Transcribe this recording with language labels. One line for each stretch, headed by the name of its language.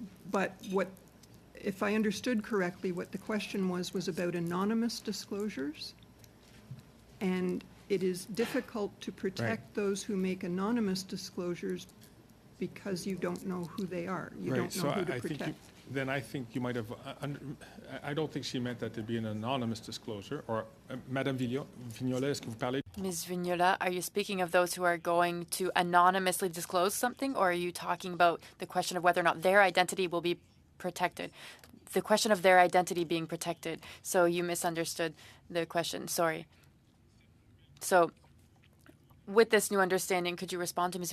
English: But what, if I understood correctly, what the question was about anonymous disclosures. And it is difficult to protect those who make anonymous disclosures because you don't know who they are. You don't know who to protect. Then I think you might have, I don't think she meant that to be an anonymous disclosure.
French: Or, Madame Vignola, est-ce que vous parlez?
English: Ms. Vignola, are you speaking of those who are going to anonymously disclose something, or are you talking about the question of whether or not their identity will be protected? The question of their identity being protected. So you misunderstood the question. Sorry. So with this new understanding, could you respond to Ms.